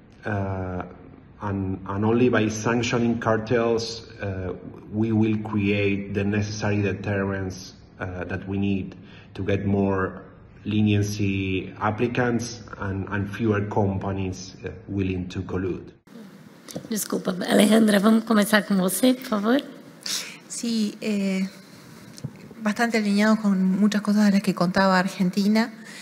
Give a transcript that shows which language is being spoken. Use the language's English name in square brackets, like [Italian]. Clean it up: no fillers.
[English] And only by sanctioning cartels, we will create the necessary deterrence that we need to get more leniency applicants and fewer companies willing to collude. [Portuguese] Desculpa, Alejandra, vamos começar com você, por favor. [Spanish] Sí, bastante alineado con muchas cosas de las que contaba Argentina.